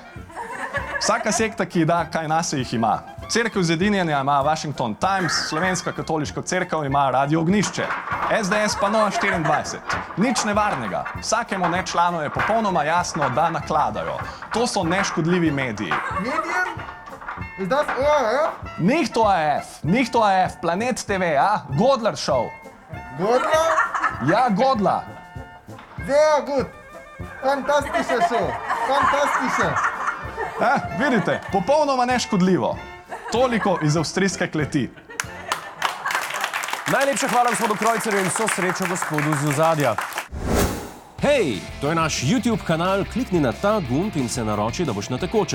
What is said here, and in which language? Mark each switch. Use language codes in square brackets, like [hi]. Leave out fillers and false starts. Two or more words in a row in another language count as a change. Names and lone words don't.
[sl] Vsaka sekta, ki da kaj nase jih ima. Cerkev zedinjenja ima Washington Times, Slovenska katoliška cerkev ima Radio Ognjišče, SDS pa Nova 24. Nič nevarnega. Vsakemu nečlanu je popolnoma jasno, da nakladajo. To so neškodljivi mediji. [de] Medien? Ist das ORF? Nicht ORF, Planet TV, a? Godler Show. Godler? Ja, Godler. Sehr gut. Fantastische Show. Fantastische. [sl] Vidite, popolnoma neškodljivo. Toliko iz avstrijske kleti. Najlepša hvala gospodu Kreuzerju in vso srečo gospodu z ozadja. Hej, to je naš YouTube kanal, klikni na ta gumb in se naroči, da boš na tekočem.